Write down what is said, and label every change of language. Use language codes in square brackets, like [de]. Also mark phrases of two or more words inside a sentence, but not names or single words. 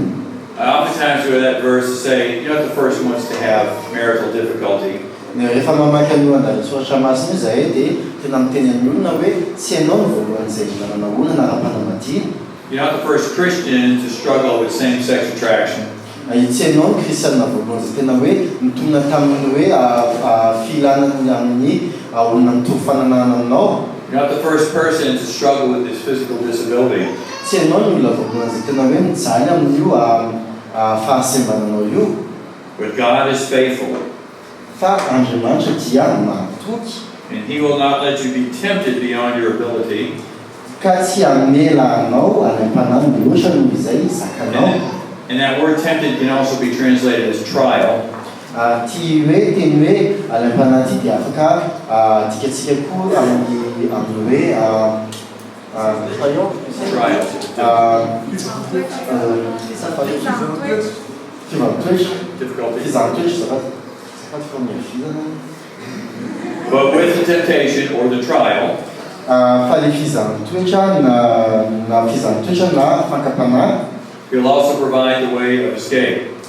[en] Oftentimes we have that verse to say, you're not the first ones to have marital difficulty. [mg] Rehefa mamaky an'io andala soratra masina io zahay dia tena miteny amin'ny olona hoe tsy ianao ny voalohany izay nanana olona nara-panambadiana. [en] You're not the first Christian to struggle with same-sex attraction. [mg] Tsy ianao ny kristianina voalohany izay tena hoe mitomina tamin'ny hoe filanany amin'ny olona mitovy fananana aminao. [en] You're not the first person to struggle with this physical disability. [mg] Tsy ianao ny olona voalohany izay tena hoe mijaly amin'io fahasembananao io. [en] But God is faithful. [mg] Fa Andriamanitra dia mahatoky. [en] And He will not let you be tempted beyond your ability. [mg] Ka tsy hamela anao alaim-panahy mihoatra noho izay zakanao. [en] And that word tempted can also be translated as trial. [mg] Ty hoe teny hoe alaim-panahy ty dia afaka dikatsika koa amin'ny hoe [en] But with the temptation or the trial, He'll also provide the way of escape.